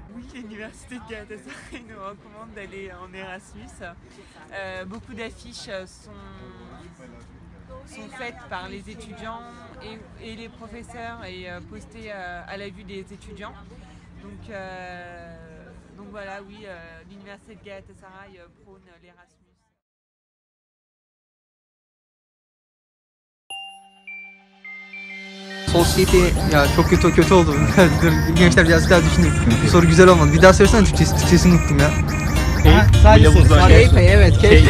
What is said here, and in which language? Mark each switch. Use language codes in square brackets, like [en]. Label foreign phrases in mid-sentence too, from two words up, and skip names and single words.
[fr] Oui, l'Université de Galatasaray nous recommande d'aller en Erasmus. Beaucoup d'affiches sont faites par les étudiants et les professeurs et postées à la vue des étudiants. Donc voilà, oui, l'Université de Galatasaray prône l'Erasmus. [tr] Sosyete ya çok kötü oldu. Dur, gençler biraz daha düşüneyim. Bu soru güzel olmadı. Bir daha söylesene Türkçesini unuttum ya. Kelpey evet Kelpey.